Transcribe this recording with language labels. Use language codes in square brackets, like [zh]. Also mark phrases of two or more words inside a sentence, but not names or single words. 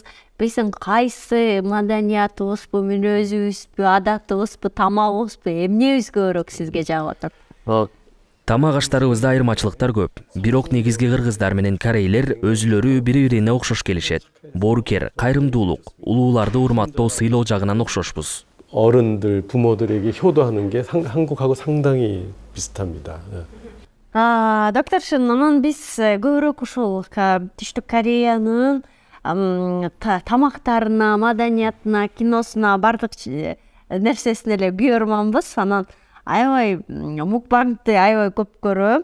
[ky] Биздин кайсы маданиятыбызбы, мүнөзүбүзбү, адатыбызбы, тамагыбызбы, эмнебиз көбүрөөк сизге жагып атат? Тамак аштарыбызда айырмачылыктар көп. Бирок негизги кыргыздар менен корейлер өзүлөрү бири-бирине окшош келишет. Боорукер, кайрымдуулук, улууларды урматтоо, сыйлоо жагынан окшошпуз. [ko] 어른들, 부모들에게 효도하는 게 한국하고 상당히 비슷합니다. [ky] Докторшын, анан биз көбүрөөк ушул Түштүк Кореянын тамактарына, маданиятына, киносуна, бардык нерсесине эле күйөрманбыз. Анан аябай мукбангды аябай көп көрөм.